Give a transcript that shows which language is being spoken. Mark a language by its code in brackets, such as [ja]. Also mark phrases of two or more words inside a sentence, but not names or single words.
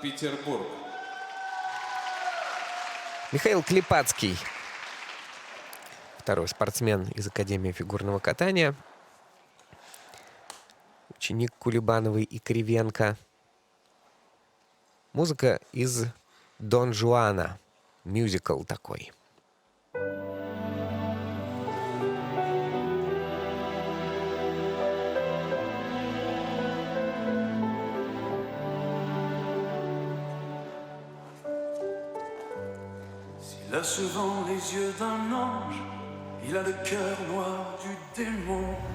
[ru] Михаил Клепацкий, второй спортсмен из Академии фигурного катания, ученик Кулебановой и Кривенко. Музыка из Дон Жуана, мюзикл такой. [fr] Il a souvent les yeux d'un ange, il a le cœur noir du démon.